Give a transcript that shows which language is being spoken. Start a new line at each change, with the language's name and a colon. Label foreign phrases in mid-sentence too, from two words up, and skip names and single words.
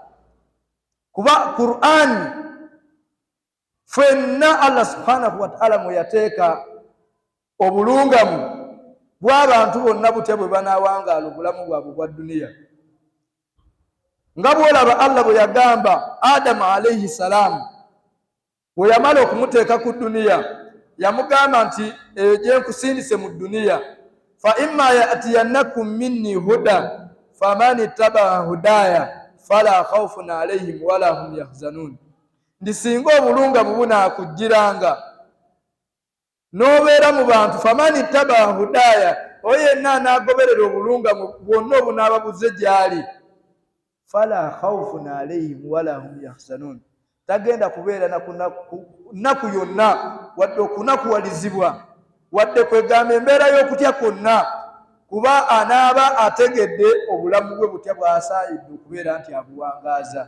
Ganda: Kuba Qur'an ffenna Allah
Arabic: سبحانه وتعالى
Ganda: mwe yateeka obulungamu bw'abantu bonna butya bwe banaawangaala obulamu bwabwe bwa duniya. Nga bw'olaba Allah bwe yagamba Adamu
Arabic: عليه السلام
Ganda: bwe yamala okumuteeka ku duniya, yamugamba nti gye nkusindise mu duniya,
Arabic: فإما يأتينكم مني هدى فمن تبع هداي فلا خوف عليهم ولا هم يحزنون.
Ganda: Ndi singa obulungamu bunaakujjiranga n'obeera mu bantu,
Arabic: فمن اتبع هداي,
Ganda: oyo yenna anaagoberera obulungamu bwonna obunaaba buzze gy'ali,
Arabic: فلا خوف عليهم ولا هم يحزنون,
Ganda: tagenda kubeera naku yonna wadde okunakuwalizibwa wadde kwegamba embeera y'okutya kwonna, kuba anaaba ategedde obulamu bwe butya bw'asaayidde okubeera nti abuwangaaza.